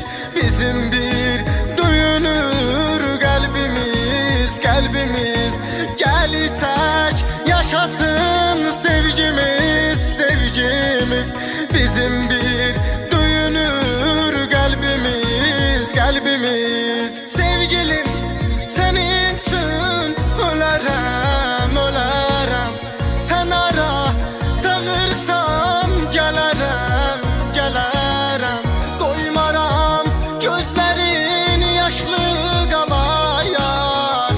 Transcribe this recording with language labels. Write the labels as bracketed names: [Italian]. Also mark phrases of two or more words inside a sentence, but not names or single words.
[Azerbaijani] Bizim bir döyünür qəlbimiz, qəlbimiz. Gəl içək yaşasın sevgimiz, sevgimiz. Bizim bir döyünür qəlbimiz, qəlbimiz. [Turkish] Sevgilim senin için ölerem ölerem. Sen ara çağırsam gelerem gelerem. Doymaram gözlerin yaşlı kalayar.